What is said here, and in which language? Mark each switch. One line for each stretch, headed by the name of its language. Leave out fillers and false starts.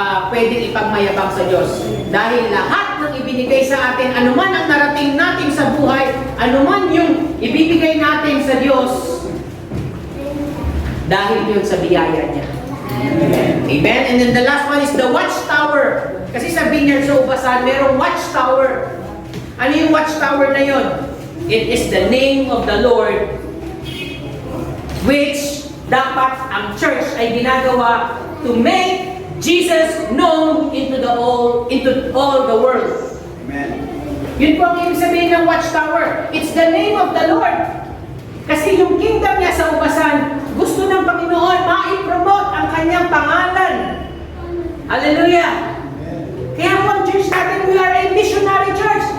Filipino: pwedeng ipagmayabang sa Diyos. Dahil lahat ng ibinigay sa atin, anuman ang narating natin sa buhay, anuman yung ibibigay natin sa Diyos, dahil yun sa biyaya niya. Amen?
English: And then the last one is the watchtower.
Filipino: Kasi sa Vineyard sa Ubasan, merong watchtower. Ano yung watchtower na yun?
English: It is the name of the Lord, which
Filipino: dapat ang church ay ginagawa
English: to make Jesus known into all the world. Amen.
Filipino: Yun po ang ibig sabihin ng watchtower.
English: It's the name of the Lord.
Filipino: Kasi yung kingdom niya sa Ubasan, gusto ng Panginoon ma-promote ang kanyang pangalan. Hallelujah! Kaya po ang church natin,
English: we are a missionary church.